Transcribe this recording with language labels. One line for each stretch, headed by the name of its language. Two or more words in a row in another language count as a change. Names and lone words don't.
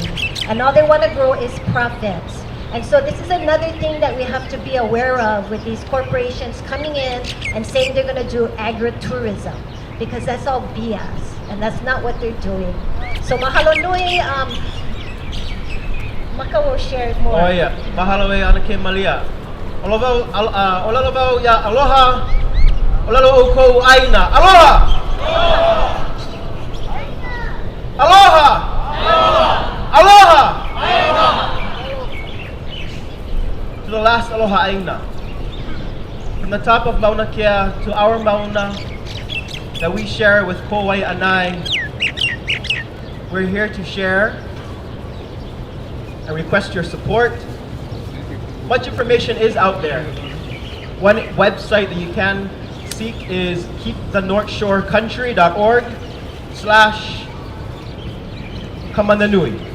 English: And all they want to grow is profits. And so this is another thing that we have to be aware of with these corporations coming in and saying they're going to do agritourism, because that's all BS, and that's not what they're doing. So
Hawaiian: mahalo nui,
English: Maka will share more. Oh yeah,
Hawaiian: mahalo e ana ke malia. Olalo ya aloha, olalo o ko aina. Aloha! Aloha! Aloha!
English: To the last
Hawaiian: aloha aina.
English: From the top of Mauna Kea to our Mauna that we share with Kowai Anai, we're here to share and request your support. Much information is out there. One website that you can seek is keepthenorthshore.country.org/Kamananui.